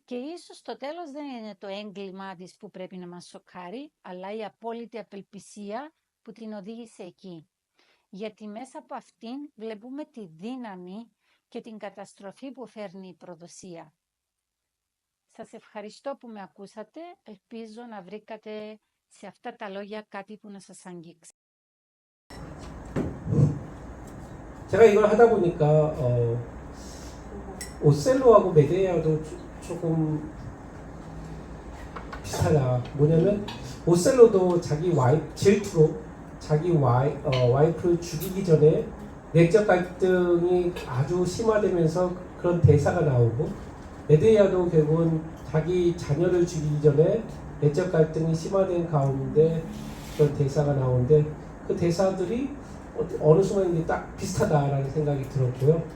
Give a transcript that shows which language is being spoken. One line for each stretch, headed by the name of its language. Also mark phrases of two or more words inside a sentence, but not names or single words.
Greek: Και ίσως το τέλος δεν είναι το έγκλημά της που πρέπει να μας σοκάρει, αλλά η απόλυτη απελπισία που την οδήγησε εκεί. Γιατί μέσα από αυτήν βλέπουμε τη δύναμη και την καταστροφή που φέρνει η προδοσία. Σας ευχαριστώ που με ακούσατε. Ελπίζω να βρήκατε σε αυτά τα λόγια κάτι που να σας αγγίξει.
Korean: 제가 이걸 하다 보니까 오셀로하고 메데이아도 조금 비슷하다. 뭐냐면 오셀로도 자기 질투로 자기 와이프를 죽이기 전에 내적 갈등이 아주 심화되면서 그런 대사가 나오고, 메데이아도 결국은 자기 자녀를 죽이기 전에 내적 갈등이 심화된 가운데 그런 대사가 나오는데, 그 대사들이 어느 순간 딱 비슷하다라는 생각이 들었고요.